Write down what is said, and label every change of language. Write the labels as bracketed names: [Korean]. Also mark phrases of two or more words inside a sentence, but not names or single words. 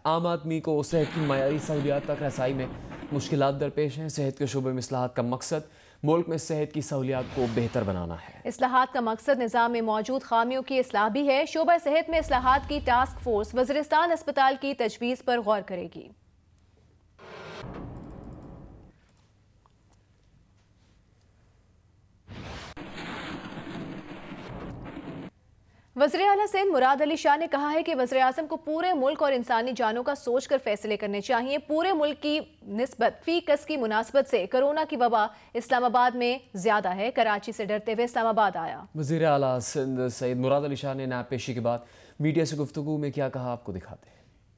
[Urdu] عام آدمی کو صحت کی معیاری سہولیات تک رسائی میں مشکلات درپیش ہیں. صحت کے شعبے میں اصلاحات کا مقصد ملک میں صحت کی سہولیات کو بہتر بنانا ہے. اصلاحات کا مقصد نظام میں موجود خامیوں کی اصلاح بھی ہے. شعبہ صحت میں اصلاحات کی [English] task force [Urdu] وزیرستان اسپتال کی تجویز پر غور کرے گی. وزیر اعلیٰ سندھ مراد علی شاہ نے کہا ہے کہ وزیر اعظم کو پورے ملک اور انسانی جانوں کا سوچ کر فیصلے کرنے چاہیے. پورے ملک کی نسبت فی کس کی مناسبت سے کورونا کی وبا اسلام آباد میں زیادہ ہے. کراچی سے ڈرتے ہوئے اسلام آباد آیا. وزیر اعلیٰ سندھ سید مراد علی شاہ نے نائب پیشی کے بعد میڈیا سے گفتگو میں کیا کہا، آپ کو دکھاتے ہیں.